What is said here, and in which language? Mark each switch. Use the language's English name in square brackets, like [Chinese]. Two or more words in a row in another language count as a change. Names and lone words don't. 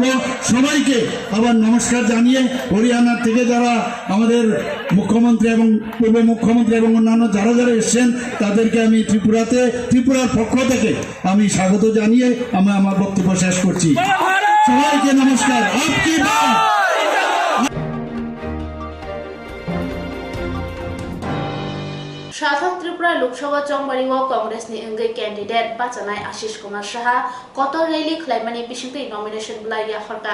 [Bangla] সবাইকে আবার নমস্কার জানিয়ে হরিয়ানার থেকে যারা আমাদের মুখ্যমন্ত্রী এবং পূর্ব মুখ্যমন্ত্রী এবং অন্যান্য যারা যারা এসছেন তাদেরকে আমি ত্রিপুরার পক্ষ থেকে আমি স্বাগত জানিয়ে আমি আমার বক্তব্য শেষ করছি। সবাইকে নমস্কার। [Hindi] आपकी बात। [Kok Borok] साथाम त्रिपुरा लोकसभा चौंबारिंग कांग्रेस नि अंगै कैंडिडेट बाचनाय आशीष कुमार साहा कतर रैली खलायमानि बिसिंतै नमिनेशन ब्लाय याफरका